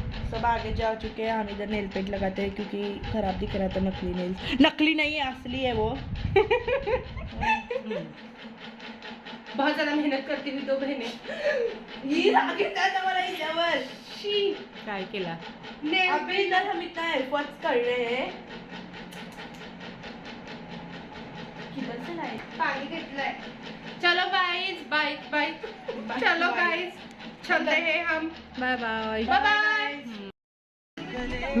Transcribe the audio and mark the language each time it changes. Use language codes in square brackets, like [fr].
[hi] सब आगे जा चुके हैं, हम इधर नेल पेंट लगाते हैं क्योंकि खराब दिख रहा था नकली नेल। नकली नहीं है, असली है वो। बहुत ज्यादा मेहनत करती हुई दो बहनें। [mr] ही राग येते आता मला हिच्यावर. शी. काय केला? [hi] अभी इधर हम इतना एफर्ट्स कर रहे हैं. किधर से लाए? [mr] पानी घेतलंय। चलो गाइस, बाय बाय। [hi] चलो गाइस चलते हैं हम। [en] Bye bye. Bye bye.